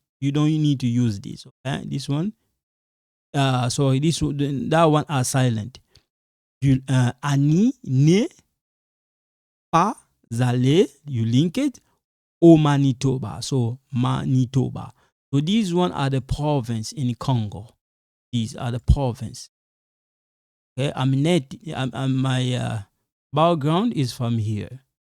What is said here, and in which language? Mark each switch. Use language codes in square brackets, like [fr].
[en] You don't need to use this. Okay? This one. Sorry, that one are silent. [fr] Annie n'est pas allé, [en] you link it, [fr] au Manitoba. [en] So, Manitoba. So, these one are the province in Congo. These are the province. Okay, my background is from here.